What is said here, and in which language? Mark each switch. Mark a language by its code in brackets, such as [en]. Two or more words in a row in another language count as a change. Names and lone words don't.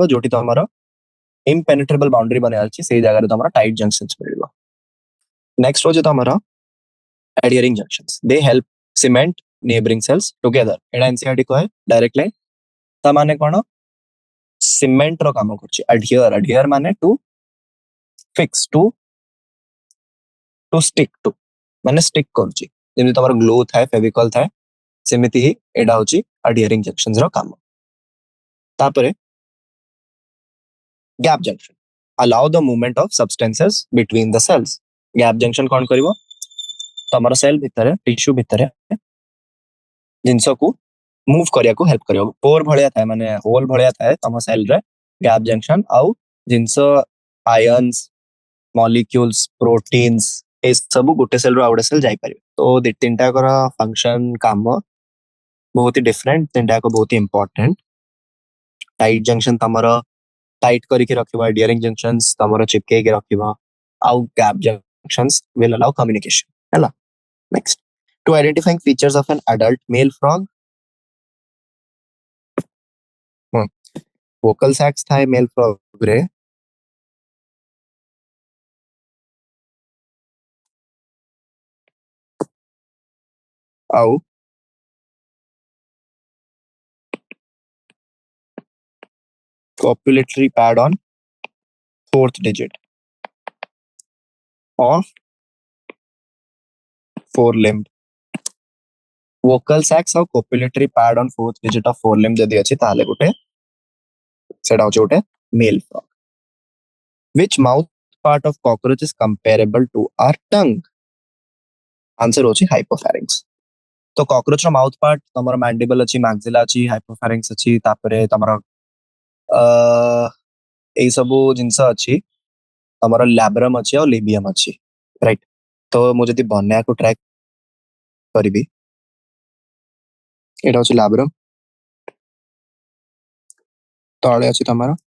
[or] ଯୋଉଠି ତମର [en] impenetrable boundary [or] ବନିବାର ଅଛି ସେଇ ଜାଗାରେ ତମର [en] tight junctions [or] ମିଳିବ. Next ହଉଛି ତମର [en] adhering junctions. They help cement neighboring cells together. [or] ଏଇଟା NCERT କହେ [en] direct line. [or] ତା ମାନେ କଣ? ସିମେଣ୍ଟ ର କାମ କରୁଛି. [en] adhere ମାନେ to fix, to stick to, ମାନେ stick କରୁଛି. [or] ଯେମିତି ତମର ଗ୍ଲୋ ଥାଏ, ଫେଭିକଲ ଥାଏ, ସେମିତି ହିଁ ଏଇଟା ହଉଛି [en] adhering junctions [or] ର କାମ. [en] ତାପରେ gap junction. Allow the movement of substances between the cells. gap junction [or] କଣ କରିବ? ତମର ସେଲ୍ ଭିତରେ, ଟିସ୍ୟୁ ଭିତରେ ଜିନିଷକୁ ମୁଭ୍ କରିବାକୁ ହେଲ୍ପ କରିବ. ପୋର ଭଳିଆ ଥାଏ, ମାନେ ହୋଲ ଭଳିଆ ଥାଏ ତମ ସେଲ୍ରେ [en] gap junction. [or] ଆଉ ଜିନିଷ [en] ions, molecules, proteins [or] ଏସବୁ ଗୋଟେ ସେଲ୍ରୁ ଆଉ ଗୋଟେ ସେଲ୍ ଯାଇପାରିବ. ତ ତିନିଟାକର ଫଙ୍କସନ, କାମ ବହୁତ ହି ଡିଫରେଣ୍ଟ, ତିନିଟାକ ବହୁତ ହି ଇମ୍ପୋର୍ଟାଣ୍ଟ. [en] tight junction [or] ତମର ଟାଇଟ୍ କରିକି ରଖିବ, [en] adhering junctions [or] ତମର ଚିପକେଇକି ରଖିବ, ଆଉ [en] gap junctions will allow communication. ହେଲା. Next, to identifying features of an adult male frog. vocal sacs ଥାଏ male frog ରେ. ଆଉ copulatory pad on fourth digit of forelimb. vocal sacs ଆଉ copulatory pad on fourth digit of forelimb [or] ଯଦି ଅଛି ତାହେଲେ ଗୋଟେ ସେଟା ହଉଛି ଗୋଟେ [en] male frog. Which mouth part of cockroach is comparable to our tongue? [or] Answer ହଉଛି hypopharynx. तो cockroach ର [en] mouth part [or] ତମର mandible ଅଛି, maxilla ଅଛି, hypopharynx ଅଛି, ତାପରେ ତମର ଏଇ ସବୁ ଜିନିଷ ଅଛି, ତମର labrum ଅଛି ଆଉ labium ଅଛି, ରାଇଟ୍? ତ ମୁଁ ଯଦି ବନେଇବାକୁ ଟ୍ରାଏ କରିବି, ଏଇଟା ହଉଛି labrum, ତଳେ ଅଛି ତମର